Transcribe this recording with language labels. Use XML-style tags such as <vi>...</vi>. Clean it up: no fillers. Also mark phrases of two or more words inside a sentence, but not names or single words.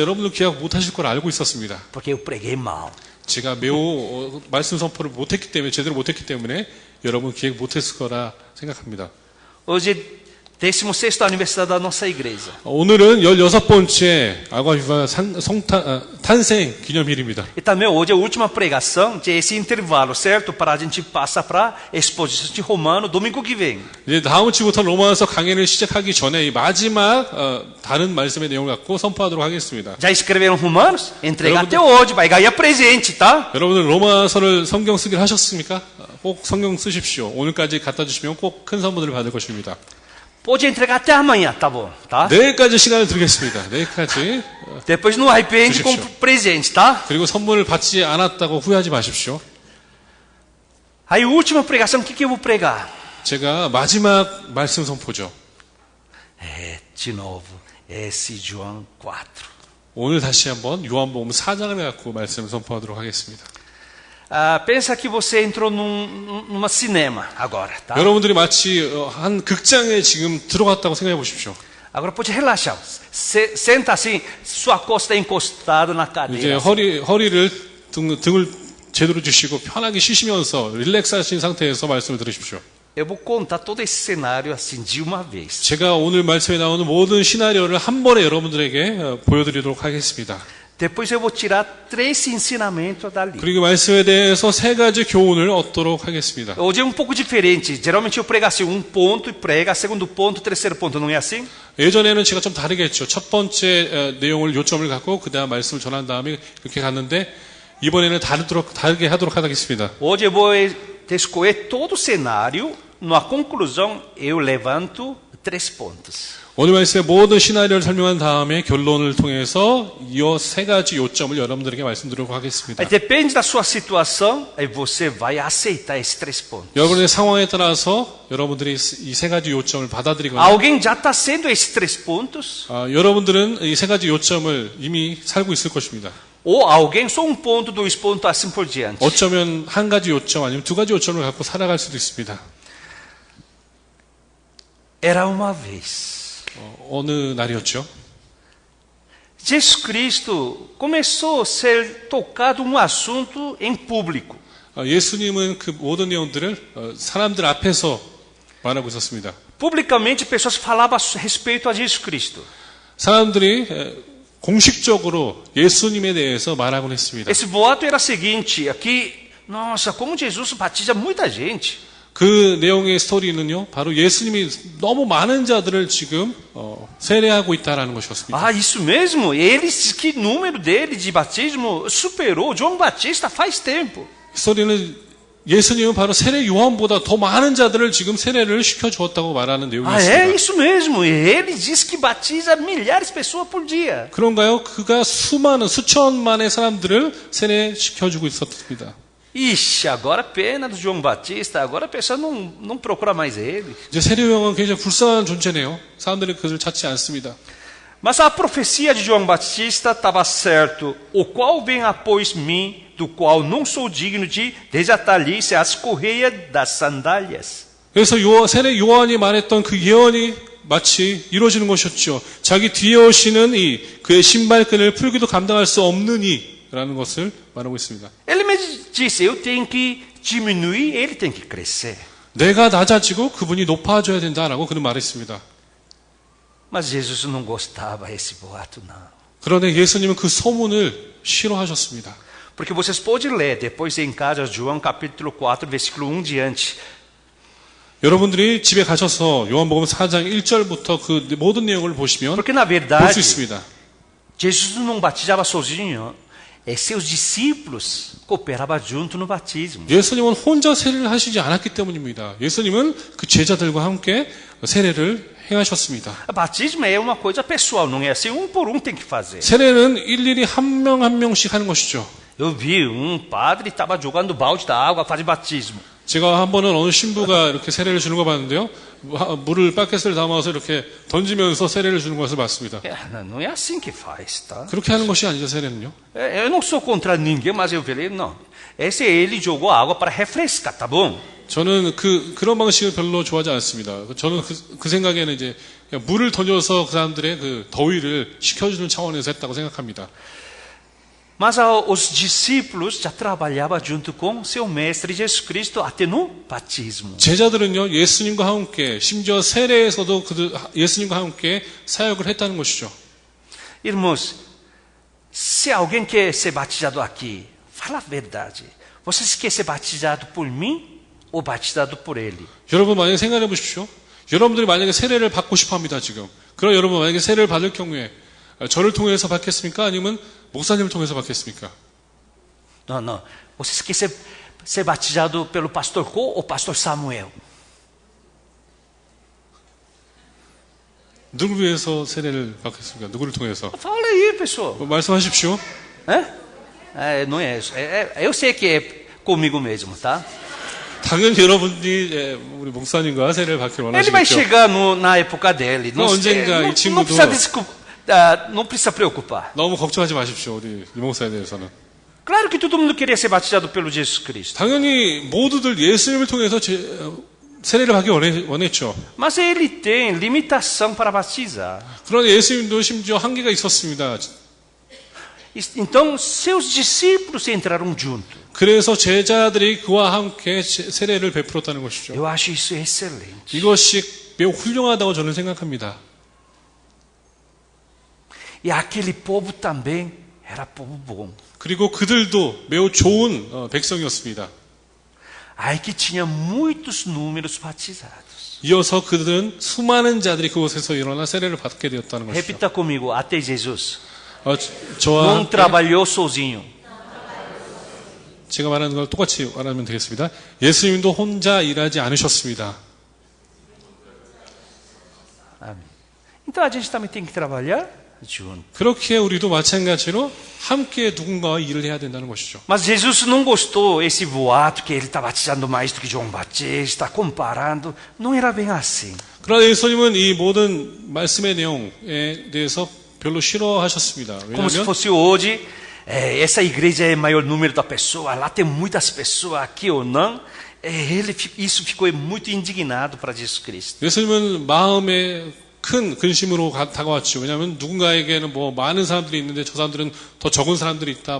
<ko>여러분도 기억 못 하실 걸 알고 있었습니다.</ko> <pt>porque eu preguei mal.</pt> <ko>제가 매우 말씀 선포를 못했기 때문에, 제대로 못했기 때문에 여러분 기억 못했을 거라 생각합니다.</ko> <pt>Hoje, 16º aniversário da nossa igreja.</pt> <ko>오늘은 16번째 아과비바 탄생 기념일입니다.</ko> <pt>E também hoje é a última pregação desse intervalo, certo? Para a gente passar para a exposição de Romano domingo que vem.</pt> <ko>이제 다음 주부터 로마서 강해를 시작하기 전에 이 마지막 다른 말씀의 내용을 갖고 선포하도록 하겠습니다.</ko> <pt>Já escreveram Romanos? Entrega até hoje, vai ganhar presente, tá?</pt> <ko>여러분들 로마서를 성경 쓰기를 하셨습니까? 꼭 성경 쓰십시오. 오늘까지 갖다 주시면 꼭 큰 선물을 받을 것입니다.</ko> <pt>Pode entregar até amanhã, tá bom, tá?</pt> <ko>내일까지 시간을 드리겠습니다. 내일까지.</ko> <pt>Depois não arrepende com presente, tá?</pt> <ko>그리고 선물을 받지 않았다고 후회하지 마십시오.</ko> <pt>Aí, última pregação, o que eu vou pregar?</pt> <ko>제가 마지막 말씀 선포죠.</ko> <pt>De novo, esse João 4.</pt> <ko>오늘 다시 한번 요한복음 4장을 갖고 말씀을 선포하도록 하겠습니다.</ko> <pt>Pensa que você entrou numa cinema agora, tá?</pt> <ko>여러분들이 마치 한 극장에 지금 들어갔다고 생각해 보십시오.</ko> <pt>Agora pode relaxar. Senta assim, sua costa encostada na</pt> <ko>이제</ko> <pt>cadeira.</pt> <ko>허리를 등을 제대로 주시고 편하게 쉬시면서 릴렉스하신 상태에서 말씀을 들으십시오.</ko> <pt>Eu vou contar todo esse cenário assim de uma vez.</pt> <ko>제가 오늘 말씀에 나오는 모든 시나리오를 한 번에 여러분들에게 보여드리도록 하겠습니다.</ko> <pt>Depois eu vou tirar 3 ensinamentos dali.</pt> <ko>그리고 말씀에 대해서 3가지 교훈을 얻도록 하겠습니다.</ko> <pt>Hoje é um pouco diferente. Geralmente eu prego assim, um ponto e prega, segundo ponto, terceiro ponto. Não é assim?</pt> <ko>예전에는 제가 좀 다르게 했죠. 첫 번째 내용을 요점을 갖고 그 다음 말씀을 전한 다음에 이렇게 갔는데 이번에는 다르게 하도록 하겠습니다.</ko> <pt>Hoje eu vou escolher todo o cenário. Na conclusão eu levanto 3 pontos.</pt> <ko>오늘 말씀의 모든 시나리오를 설명한 다음에 결론을 통해서 이 3가지 요점을 여러분들에게 말씀드리도록 하겠습니다.</ko> <pt>Aí depende da sua situação, aí você vai aceitar esses 3 pontos.</pt> <ko>여러분의 상황에 따라서 여러분들이 이 3가지 요점을 받아들이거나</ko> <pt>Alguém já está sendo esses 3 pontos?</pt> <ko>여러분들은 이 3가지 요점을 이미 살고 있을 것입니다.</ko> <pt>Ou alguém só um ponto, 2 pontos, assim por diante.</pt> <ko>어쩌면 한 가지 요점 아니면 2가지 요점을 갖고 살아갈 수도 있습니다.</ko> <pt>Era uma vez.</pt> <ko>어느 날이었죠?</ko> <pt>Jesus Cristo começou a ser tocado um assunto em público.</pt> <ko>예수님은 그 모든 내용들을 사람들 앞에서 말하고 있었습니다.</ko> <pt>Publicamente, pessoas falavam a respeito a Jesus Cristo.</pt> <ko>사람들이 공식적으로 예수님에 대해서 말하곤 했습니다.</ko> <pt>Esse boato era o seguinte, aqui, nossa, como Jesus batiza muita gente.</pt> <ko>그 내용의 스토리는요, 바로 예수님이 너무 많은 자들을 지금 세례하고 있다라는 것이었습니다.</ko> <pt>Ah, isso mesmo? Eles, que número dele de batismo superou João Batista faz tempo.</pt> <ko>스토리는 예수님은 바로 세례 요한보다 더 많은 자들을 지금 세례를 시켜 주었다고 말하는</ko> <pt>Ah,</pt> <ko>내용이었습니다.</ko> <pt>é isso mesmo. Ele diz que batiza milhares de pessoas por dia.</pt> <ko>그런가요? 그가 수천만의 사람들을 세례시켜 주고 있었습니다.</ko> <pt>Ixi, agora pena do João Batista, agora a pessoa não procura mais ele.</pt> <ko>이제 세례 요한은 굉장히 불쌍한 존재네요. 사람들이 그를 찾지 않습니다.</ko> <pt>Mas a profecia de João Batista estava certo. O qual vem após mim, do qual não sou digno de desatar-lhe as correias das sandálias.</pt> <ko>그래서 세례 요한이 말했던 그 예언이 마치 이루어지는 것이었죠. 자기 뒤에 오시는 그의 신발끈을 풀기도 감당할 수 없는 이라는 것을 말하고 있습니다.</ko> <pt>Ele me disse, eu tenho que diminuir, ele tem que crescer.</pt> <ko>내가 낮아지고 그분이 높아져야 된다라고 그는 말했습니다.</ko> <pt>Mas Jesus não gostava desse boato, não.</pt> <ko>그런데 예수님은 그 소문을 싫어하셨습니다.</ko> <pt>Porque vocês podem ler depois em casa, João capítulo 4, versículo 1 diante.</pt> <ko>여러분들이 집에 가셔서 요한복음 4장 1절부터 그 모든 내용을 보시면</ko> <pt>Porque na</pt> <ko>볼 수</ko> <pt>verdade,</pt> <ko>있습니다.</ko> <pt>Jesus não batizava sozinho. Seus discípulos cooperavam junto no batismo.</pt> <ko>예수님은 혼자 세례를 하시지 않았기 때문입니다. 예수님은 그 제자들과 함께 세례를 행하셨습니다.</ko> <pt>Batismo é uma coisa pessoal, não é assim, por tem que fazer.</pt> <ko>세례는 일일이 한 명 한 명씩 하는 것이죠.</ko> <pt>Eu vi padre estava jogando balde da água para fazer batismo.</pt> <ko>제가 한 번은 어느 신부가 이렇게 세례를 주는 거 봤는데요. 물을 바켓을 담아서 이렇게 던지면서 세례를 주는 것을 봤습니다.</ko> <pt>Não é assim que faz, tá?</pt> <ko>그렇게 하는 것이 아니죠, 세례는요.</ko> <pt>Eu não sou contra ninguém, mas eu falei, não. Esse ele jogou água para refrescar, tá bom?</pt> <ko>저는 그런 방식을 별로 좋아하지 않습니다. 저는 그 생각에는 이제 그냥 물을 던져서 그 사람들의 그 더위를 식혀주는 차원에서 했다고 생각합니다.</ko> <pt>Mas os discípulos já trabalhavam junto com seu mestre Jesus Cristo até no batismo.</pt> <ko>제자들은요, 예수님과 함께, 심지어 세례에서도 예수님과 함께 사역을 했다는 것이죠.</ko> <pt>Irmãos, se alguém quer ser batizado aqui, fala a verdade. Vocês querem ser batizado por mim ou batizado por ele?</pt> <ko>여러분 만약에 생각해 보십시오. 여러분들이 만약에 세례를 받고 싶어 합니다, 지금. 그럼 여러분 만약에 세례를 받을 경우에 저를 통해서 받겠습니까? 아니면 목사님을 통해서 받겠습니까?</ko> <pt>Não, não. Vocês querem ser batizado pelo pastor Co ou pastor Samuel?</pt> <ko>누구를 위해서 세례를 받겠습니까? 누구를 통해서?</ko> <pt>Fala aí, pessoal.</pt> <ko>말씀하십시오.</ko> <pt>Não é isso. Eu sei que é comigo mesmo, tá?</pt> <ko>당연히 여러분이 우리 목사님과 세례를 받기를</ko> <pt>Ele vai</pt> <ko>원하시겠죠.</ko> <pt>chegar na época dele. Não,</pt> <ko>언젠가 이 친구도</ko> <pt>não precisa preocupar.</pt> <ko>너무 걱정하지 마십시오. 우리 이 목사에 대해서는.</ko> <pt>Claro que todo mundo queria ser batizado pelo Jesus Cristo.</pt> <ko>당연히 모두들 예수님을 통해서 세례를 받기 원했죠.</ko> <pt>Mas ele tem limitação para batizar.</pt> <ko>그런데 예수님도 심지어 한계가 있었습니다.</ko> <pt>Então, seus discípulos entraram junto.</pt> <ko>그래서 제자들이 그와 함께 세례를 베풀었다는 것이죠.</ko> <pt>Eu acho isso excelente.</pt> <ko>이것이 매우 훌륭하다고 저는 생각합니다.</ko> <pt>E aquele povo também era povo bom.</pt> <ko>그리고 그들도 매우 좋은 백성이었습니다.</ko> <pt>Aí que tinha muitos números batizados.</pt> <ko>이어서 그들은 수많은 자들이 그곳에서 일어나 세례를 받게 되었다는 것이죠.</ko> <pt>Repita comigo, até Jesus.</pt> <ko>저와</ko> <pt>Não</pt> <ko>함께</ko> <pt>trabalhou sozinho.</pt> <ko>제가 말하는 걸 똑같이 말하면 되겠습니다. 예수님도 혼자 일하지 않으셨습니다.</ko> <pt>Amém. Então a gente também tem que trabalhar junto.</pt> <ko>그렇게 우리도 마찬가지로 함께 누군가와 일을 해야 된다는 것이죠.</ko> <pt>Mas Jesus não gostou esse boato que ele está batizando mais do que João Batista, comparando. Não era bem assim.</pt> <ko>그러나 예수님은 이 모든 말씀의 내용에 대해서 별로 싫어하셨습니다.</ko> <pt>Como se</pt> <ko>왜냐하면</ko> <pt>fosse hoje, essa igreja é maior número da pessoa, lá tem muitas pessoas, aqui ou não. Isso ficou muito indignado para Jesus Cristo.</pt> <ko>예수님은 마음에 큰 근심으로 다가왔죠. 왜냐하면 누군가에게는 뭐 많은 사람들이 있는데 저 사람들은 더 적은 사람들이 있다.</ko>